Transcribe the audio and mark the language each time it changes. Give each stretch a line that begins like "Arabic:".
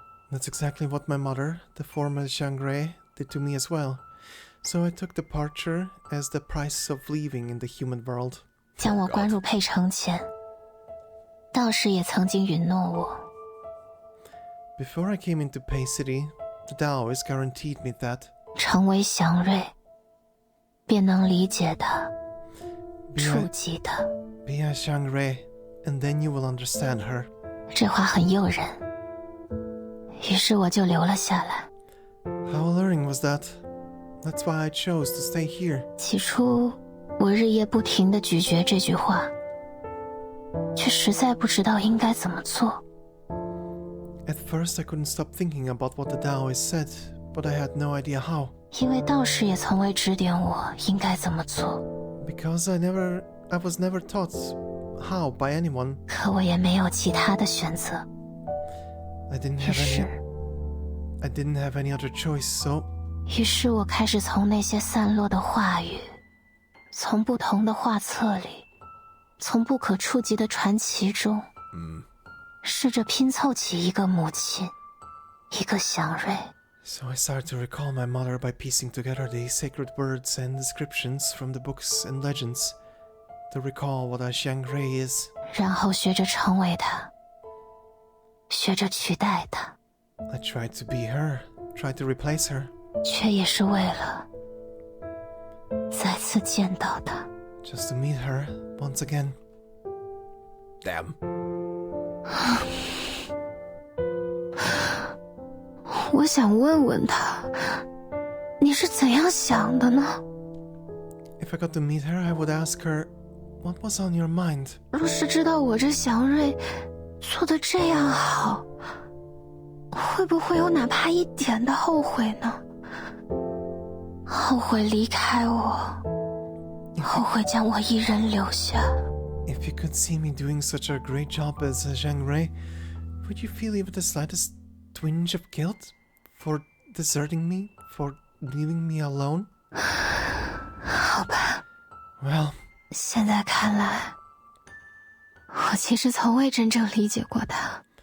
English: That's exactly what my mother, the former Xiangrui, did to me as well. So I took departure as the price of leaving in the human world.
Chinese: 将我关入佩城前，道士也曾经允诺我。
English: Before I came into Pei City, the Taoist guaranteed me that
Chinese: 成为祥瑞，便能理解它，触及它。
English: Be a Xiangrui, and then you will understand her.
Chinese: 这话很诱人，于是我就留了下来。
English: How alluring was that? That's why I chose to stay here.
Chinese: 起初，我日夜不停地咀嚼这句话，却实在不知道应该怎么做。
English: At first, I couldn't stop thinking about what the Taoist said, but I had no idea how.
Chinese: 因为道士也从未指点我应该怎么做。
English: Because I was never taught how by anyone.
Chinese: 可我也没有其他的选择。
English: I didn't have any other choice, so
Chinese: 于是我开始从那些散落的话语，从不同的画册里，从不可触及的传奇中，试着拼凑起一个母亲，一个祥瑞。
English: So I started to recall my mother by piecing together the sacred words and descriptions from the books and legends, to recall what a Xiangrui is.
Chinese: 然后学着成为她，学着取代她。
English: I tried to be her, tried to replace her.
Chinese: 却也是为了再次见到她。
English: Just to meet her once again. Damn.
Chinese: 我想问问她，你是怎样想的呢？
English: If I got to meet her, I would ask her, what was on your mind?
Chinese: 若是知道我这祥瑞做得这样好，会不会有哪怕一点的后悔呢？后悔离开我，后悔将我一人留下。
English: If you could see me doing such a great job as a Xiangrui, would you feel even the slightest twinge of guilt for deserting me, for leaving me alone?
Chinese: 好吧。
English: Well,
Chinese: 现在看来，我其实从未真正理解过他，